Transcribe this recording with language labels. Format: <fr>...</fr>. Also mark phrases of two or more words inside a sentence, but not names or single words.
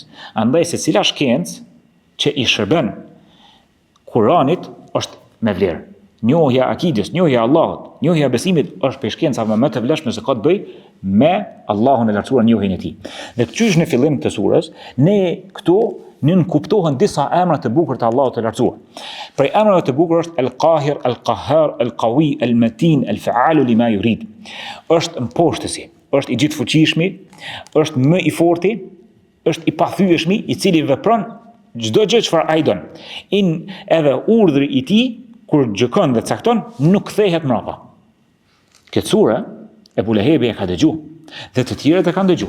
<sq>Andaj se cila shkencë që i shërben Kuranit është me vlerë. Njohja e akides, njohja e Allahut, njohja e besimit është për shkencave më të vlefshme se ka të bëj me Allahun e lartësuar, njohjen e tij. Dhe qysh në fillim të surës, ne këtu kuptohen disa emra të bukur të Allahut të lartësuar. Prej emrave të bukur është El-Qahir, El-Qahhar, El-Qawi, El-Matin,</sq> <ar>الفعال لما يريد.</ar> <sq>Është mposhtësi, është i gjithfuqishmi, është më i forti, është i pathyeshmi, i cili vepron çdo gjë çfarë ai don. Edhe urdhri i tij kur gjëkon dhe cakton, nuk kthehet mrapa. Këtë sure, Ebu Lehebi e ka dëgju, dhe të tjerët e kanë dëgju.</sq>